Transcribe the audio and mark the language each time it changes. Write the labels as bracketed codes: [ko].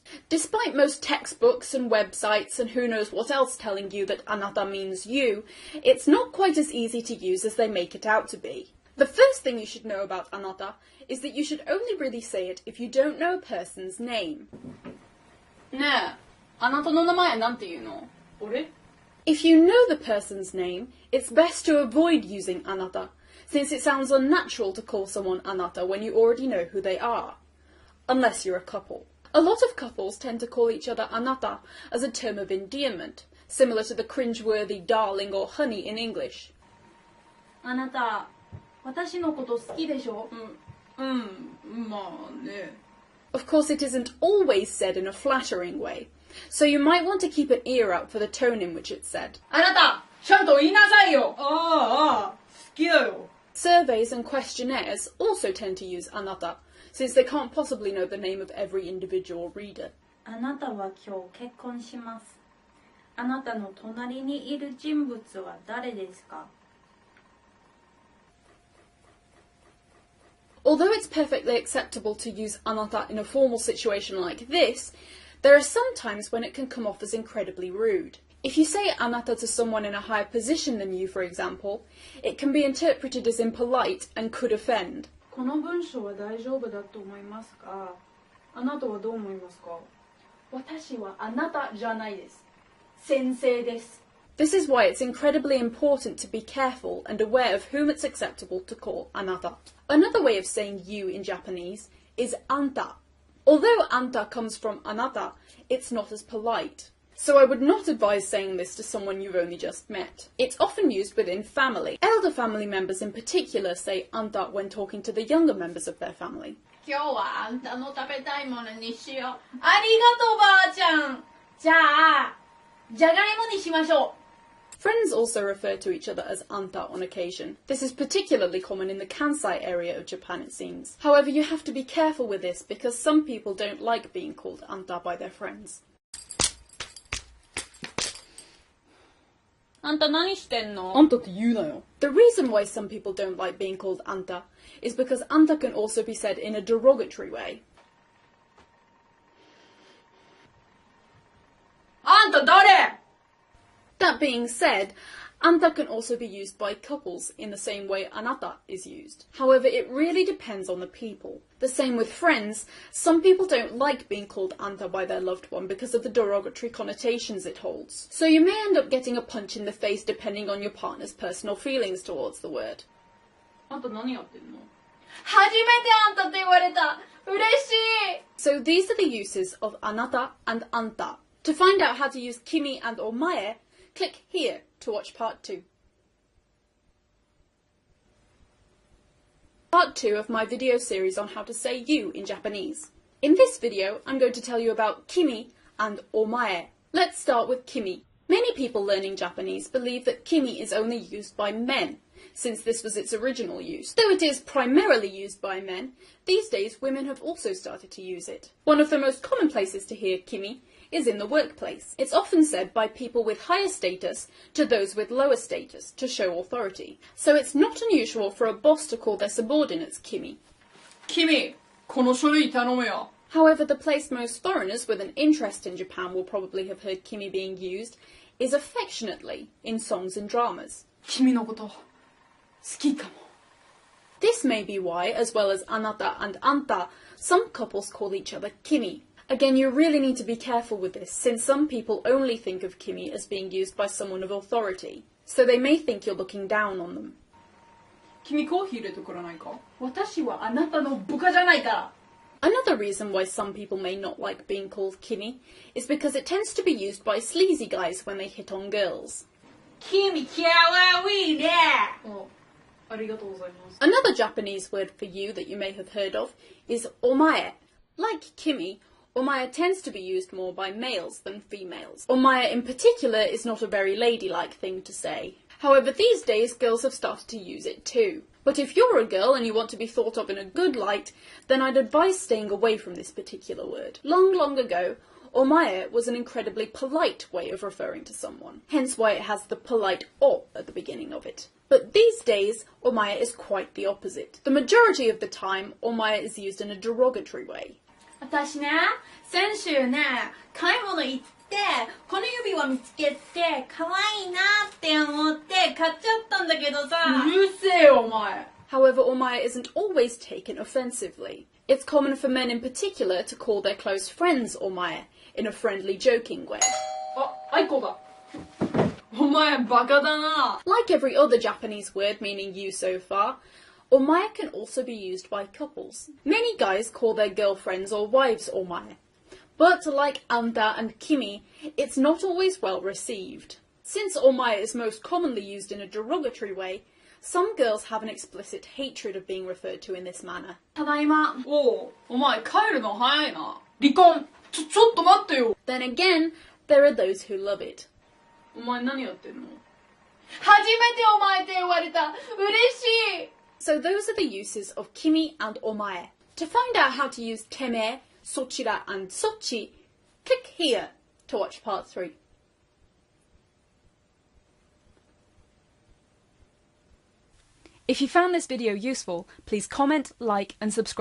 [en] Despite most textbooks and websites and who knows what else telling you that anata means you, it's not quite as easy to use as they make it out to be. The first thing you should know about anata is that you should only really say it if you don't know a person's name. [ja] ねえ、あなたの名前なんて言うの? 俺? [en] If you know the person's name, it's best to avoid using anata, since it sounds unnatural to call someone anata when you already know who they are. Unless you're a couple. A lot of couples tend to call each other anata as a term of endearment, similar to the cringe-worthy darling or honey in English. [ja] あなた、私のこと好きでしょ? まあね. [en] Of course, it isn't always said in a flattering way, so you might want to keep an ear out for the tone in which it's said. [ja] あなた、ちゃんと言いなさいよ! 好きだよ. [en] Surveys and questionnaires also tend to use anata, since they can't possibly know the name of every individual reader. [ja] あなたは今日結婚します。あなたの隣にいる人物は誰ですか? [en] Although it's perfectly acceptable to use anata in a formal situation like this, there are some times when it can come off as incredibly rude. If you say anata to someone in a higher position than you, for example, it can be interpreted as impolite and could offend. [ja] この文章は大丈夫だと思いますか?あなたはどう思いますか? 私はあなたじゃないです。先生です。 [en] This is why it's incredibly important to be careful and aware of whom it's acceptable to call anata. Another way of saying you in Japanese is anta. Although anta comes from anata, it's not as polite. So I would not advise saying this to someone you've only just met. It's often used within family. Elder family members in particular say anta when talking to the younger members of their family. [ja] 今日はあんたの食べたいものにしよう。ありがとうばあちゃん。じゃあ、じゃがいもにしましょう。 [en] Friends also refer to each other as anta on occasion. This is particularly common in the Kansai area of Japan, it seems. However, you have to be careful with this because some people don't like being called anta by their friends. [ja] あんた何してんの? あんたって言うなよ. [en] The reason why some people don't like being called anta is because anta can also be said in a derogatory way. [ja] あんた誰? [en] That being said, anta can also be used by couples in the same way anata is used. However, it really depends on the people. The same with friends. Some people don't like being called anta by their loved one because of the derogatory connotations it holds. So you may end up getting a punch in the face depending on your partner's personal feelings towards the word. [ja] あんた何やってんの? 初めてあんたって言われた。嬉しい。 [en] So these are the uses of anata and anta. To find out how to use kimi and omae, click here to watch part 2. Part 2 of my video series on how to say you in Japanese. In this video, I'm going to tell you about kimi and omae. Let's start with kimi. Many people learning Japanese believe that kimi is only used by men, since this was its original use. Though it is primarily used by men, these days women have also started to use it. One of the most common places to hear kimi is in the workplace. It's often said by people with higher status to those with lower status to show authority. So it's not unusual for a boss to call their subordinates kimi. [ja] Kimi, この書類頼むよ. [en] However, the place most foreigners with an interest in Japan will probably have heard kimi being used is affectionately in songs and dramas. [ja] 君のこと好きかも. [en] This may be why, as well as anata and anta, some couples call each other kimi. Again, you really need to be careful with this, since some people only think of kimi as being used by someone of authority, so they may think you're looking down on them. [ja] 君コーヒー入れてくれないか?私はあなたの部下じゃないから. [en] Another reason why some people may not like being called kimi is because it tends to be used by sleazy guys when they hit on girls. [ja] 君かわいいね. ありがとうございます. [en] Another Japanese word for you that you may have heard of is omae. Like kimi, omae tends to be used more by males than females. Omae in particular is not a very ladylike thing to say. However, these days girls have started to use it too. But if you're a girl and you want to be thought of in a good light, then I'd advise staying away from this particular word. Long, long ago, omae was an incredibly polite way of referring to someone, hence why it has the polite o at the beginning of it. But these days, omae is quite the opposite. The majority of the time, omae is used in a derogatory way. [ja] 私ね、先週ね、買い物行って、この指輪見つけて、可愛いなって思って買っちゃったんだけどさ。うるせえよ、お前。 [en] However, omae isn't always taken offensively. It's common for men in particular to call their close friends omae in a friendly, joking way. [ja] あ、アイコだ。お前バカだな。 [en] Like every other Japanese word meaning you so far, omae can also be used by couples. Many guys call their girlfriends or wives omae. But like anta and kimi, it's not always well received. Since omae is most commonly used in a derogatory way, some girls have an explicit hatred of being referred to in this manner. [ja] ただいま。おう、お前帰るの早いな。離婚。ちょっと待ってよ。 [en] Then again, there are those who love it. [ja] お前何やってんの？初めてお前って言われた。嬉しい。 [en] So those are the uses of kimi and omae. To find out how to use teme, sochira and sochi, click here to watch part 3. If you found this video useful, please comment, like and subscribe.